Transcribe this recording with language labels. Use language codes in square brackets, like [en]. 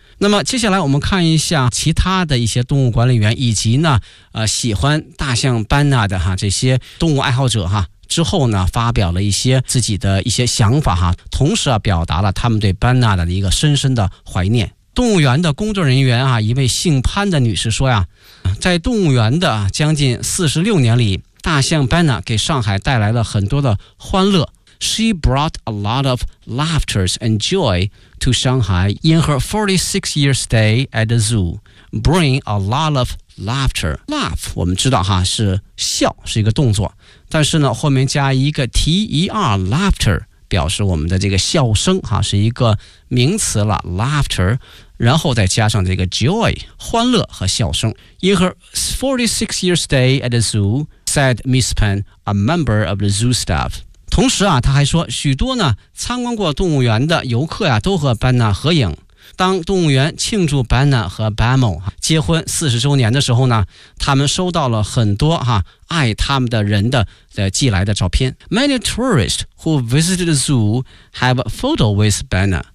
[zh] 那么接下来我们看一下其他的一些动物管理员以及呢喜欢大象班纳的哈这些动物爱好者哈，之后呢发表了一些自己的一些想法哈，同时啊表达了他们对班纳的一个深深的怀念。动物园的工作人员啊，一位姓潘的女士说呀，在动物园的将近46年里，大象班纳给上海带来了很多的欢乐。 [en] She brought a lot of laughter and joy to Shanghai in her 46 year stay at the zoo. Bring a lot of laughter. [zh] Laugh， 我们知道哈是笑，是一个动作，但是呢后面加一个 ter， laughter。表示我们的这个笑声哈，是一个名词了 laughter， 然后再加上这个 joy， 欢乐和笑声。 [en] In her 46 year stay at the zoo， said Miss Pan， a member of the zoo staff。 [zh] 同时啊，他还说许多呢参观过动物园的游客呀、都和班纳合影。当动物园庆祝班纳和 Bamo 结婚40周年的时候呢，他们收到了很多哈爱他们的人的寄来的照片。 [en] Many tourists who visited the zoo have a photo with Bamo.